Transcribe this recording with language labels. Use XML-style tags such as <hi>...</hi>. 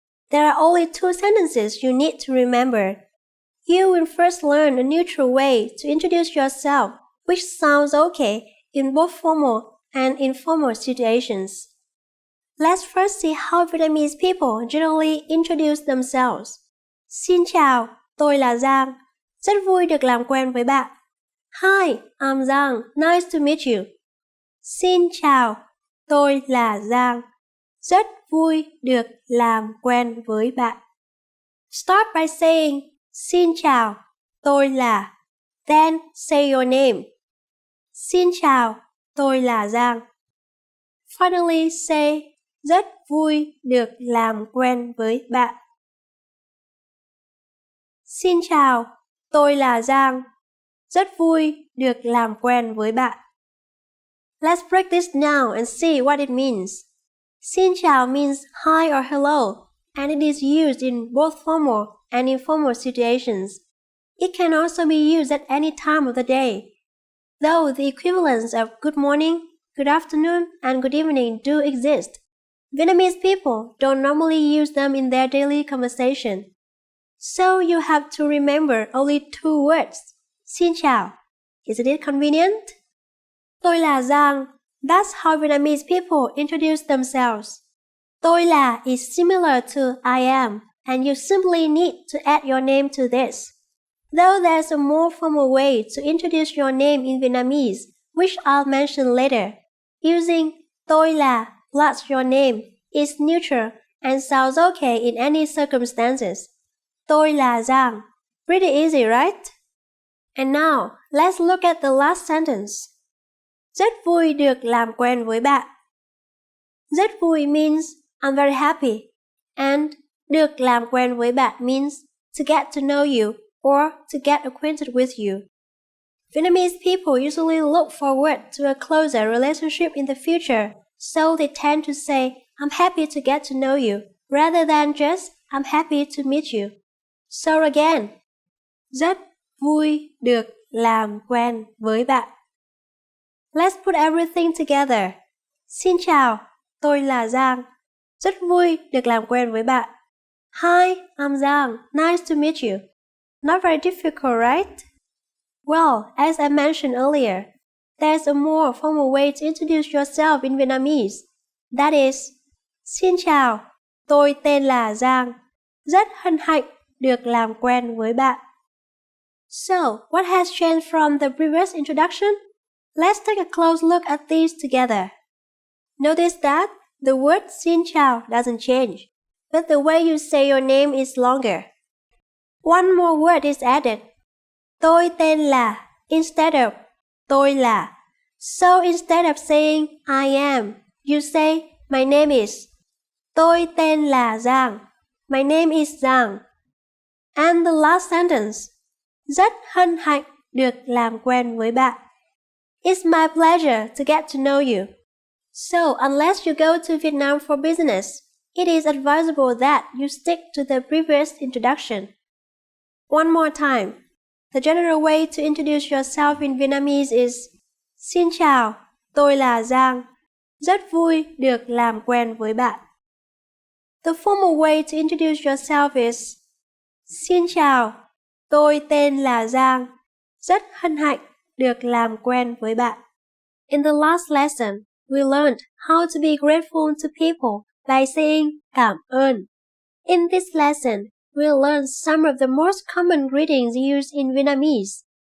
<en>There are only 2 sentences you need to remember. You will first learn a neutral way to introduce yourself, which sounds okay in both formal and informal situations. Let's first see how Vietnamese people generally introduce themselves.</en> <vi>Xin chào, tôi là Giang. Rất vui được làm quen với bạn.</vi> <en>Hi, I'm Giang. Nice to meet you.</en> <vi>Xin chào, tôi là Giang. Rất vui được làm quen với bạn.</vi> <en>Start by saying</en> <vi>xin chào, tôi là.</vi> <en>Then say your name.</en> <vi>Xin chào, tôi là Giang.</vi> <en>Finally say</en> <vi>rất vui được làm quen với bạn. Xin chào, tôi là Giang. Rất vui được làm quen với bạn.</vi> <en>Let's break this down and see what it means. Xin chào means hi or hello, and it is used in both formal and informal situations. It can also be used at any time of the day, though the equivalents of good morning, good afternoon, and good evening do exist. Vietnamese people don't normally use them in their daily conversation. So you have to remember only 2 words. Xin chào. Isn't it convenient?</en> <vi>Tôi là Giang.</vi> <en>That's how Vietnamese people introduce themselves. Tôi là is similar to I am, and you simply need to add your name to this. Though there's a more formal way to introduce your name in Vietnamese, which I'll mention later. Using tôi là plus your name is neutral and sounds okay in any circumstances.</en> <vi>Tôi là Giang.</vi> <en>Pretty easy, right? And now, let's look at the last sentence.</en> <vi>Rất vui được làm quen với bạn.</vi> <en>Rất vui means I'm very happy, and được làm quen với bạn means to get to know you or to get acquainted with you. Vietnamese people usually look forward to a closer relationship in the future, so they tend to say, I'm happy to get to know you, rather than just, I'm happy to meet you. So again,</en> <vi>rất vui được làm quen với bạn.</vi> <en>Let's put everything together.</en> <vi>Xin chào, tôi là Giang. Rất vui được làm quen với bạn.</vi> <en>Hi, I'm Giang. Nice to meet you. Not very difficult, right? Well, as I mentioned earlier, there's a more formal way to introduce yourself in Vietnamese. That is,</en> <vi>xin chào, tôi tên là Giang. Rất hân hạnh được làm quen với bạn.</vi> <en>So, what has changed from the previous introduction? Let's take a close look at these together. Notice that the word xin chào doesn't change, but the way you say your name is longer. One more word is added.</en> <vi>Tôi tên là</vi> <en>instead of</en> <vi>tôi là.</vi> <en>So instead of saying I am, you say my name is.</en> <vi>Tôi tên là Giang.</vi> <en>My name is Giang. And the last sentence.</en> <vi>Rất hân hạnh được làm quen với bạn.</vi> <en>It's my pleasure to get to know you. So unless you go to Vietnam for business, it is advisable that you stick to the previous introduction. One more time. The general way to introduce yourself in Vietnamese is</en> <vi>Xin chào, tôi là Giang. Rất vui được làm quen với bạn.</vi> <en>The formal way to introduce yourself is</en> <vi>Xin chào, tôi tên là Giang. Rất hân hạnh được làm quen với bạn.</vi> <en>In the last lesson, we learned how to be grateful to people by saying cảm ơn. In this lesson, we'll learn some of the most common greetings used in Vietnamese.</en>